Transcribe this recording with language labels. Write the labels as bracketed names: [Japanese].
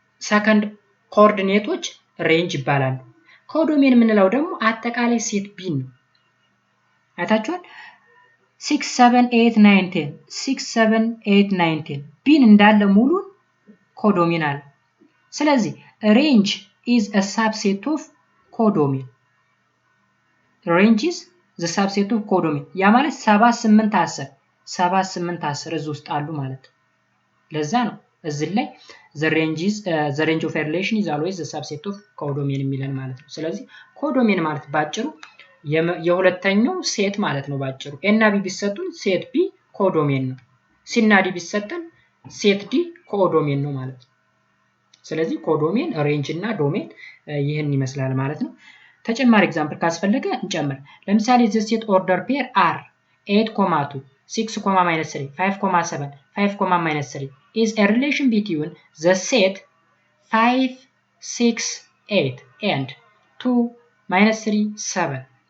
[Amharic] ሰከንድ ኮኦርዲኔቶች ሬንጅ ይባላሉ። ኮዶሜን የምንለው ደግሞ አጠቃላይ ሴት ቢ ነው። አይታችኋል። 6 7 8 9 10 6 7 8 9 10 ቢን እንዳለ ሙሉን ኮዶሜን አለ። ስለዚህ [English] range is a subset of codomain. range is the subset of codomain. [Amharic] ያ ማለት 7 8 10 እዚህ ውስጥ አሉ ማለት ነው። ለዛ ነው እዚህ ላይ [English] the range of a relation is always the subset of codomain [Amharic] የሚለን ማለት ነው። ስለዚህ ኮዶሜን ማለት ባጭሩ የሁለተኛው ሴት ማለት ነው ባጭሩ። ኤ እና ቢ ቢሰጡን ሴት ቢ ኮዶሜን ነው። ሲ እና ዲ ቢሰጠን ሴት ዲ ኮዶሜን ነው ማለት ነው። ስለዚህ ኮዶሜን ሬንጅ እና ዶሜን ይህን ይመስላል ማለት ነው። ተጨማሪ ኤግዛምፕል ካስፈለገ እንጨምር። ለምሳሌ [English] the set order pair are 8,2 6,-3 5,7 5,-3 is a relation between the set 5 6 8 and 2 -3 7.